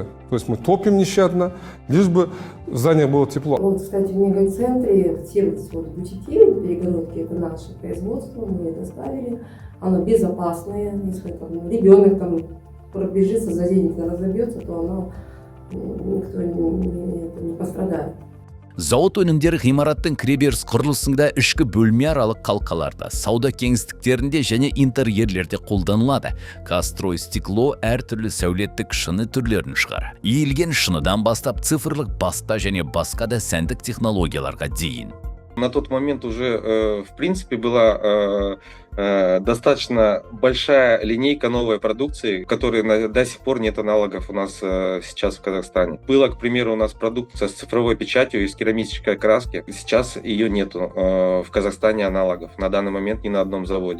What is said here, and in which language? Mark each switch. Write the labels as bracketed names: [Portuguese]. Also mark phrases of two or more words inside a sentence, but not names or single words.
[Russian] То есть мы топим нещадно, лишь бы в здании было тепло. Вот, кстати, в мегацентре все вот бутики, перегородки, это наше производство, мы это ставили. Оно безопасное, если ребенок там пробежится, заденет, разобьется, то оно никто не пострадает. [Kazakh] Зауыт өнімдері ғимараттың кіреберіс құрылысында, ішкі бөлме аралық қалқаларда, сауда кеңістіктерінде және интерьерлерде қолданылады. «Казстрой стекло» әртүрлі сәулеттік шыны түрлерін шығар. Иілген шыныдан бастап цифрлық баста және басқа да сәндік технологияларға дейін. [Russian] На тот момент уже, в принципе, была достаточно большая линейка новой продукции, которой до сих пор нет аналогов у нас сейчас в Казахстане. Была, к примеру, у нас продукция с цифровой печатью из керамической краски. Сейчас ее нету в Казахстане аналогов. На данный момент ни на одном заводе.